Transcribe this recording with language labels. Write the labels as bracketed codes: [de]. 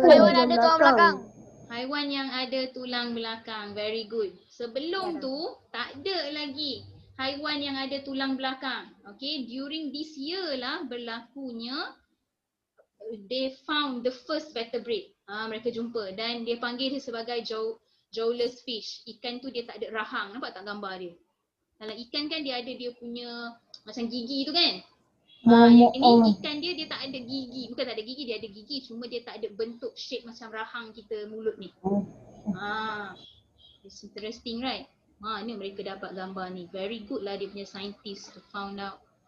[ms] Haiwan ada tulang belakang. Haiwan yang ada tulang belakang. [en] Very good. [ms] Sebelum tu tak ada lagi haiwan yang ada tulang belakang. [en] Okay, during this year [ms] lah berlakunya [en] they found the first vertebrate. [ms] Mereka jumpa dan dia panggil dia sebagai jawless fish. Ikan tu dia tak ada rahang. Nampak tak gambar dia? Kalau ikan kan dia ada dia punya macam gigi tu kan? Yang ini ikan dia tak ada gigi. Bukan tak ada gigi, dia ada gigi. Cuma dia tak ada bentuk shape macam rahang kita mulut ni. [en] It's interesting, right? [ms] Ni mereka dapat gambar ni. [en] Very good [ms] lah dia punya [en] scientist to found out.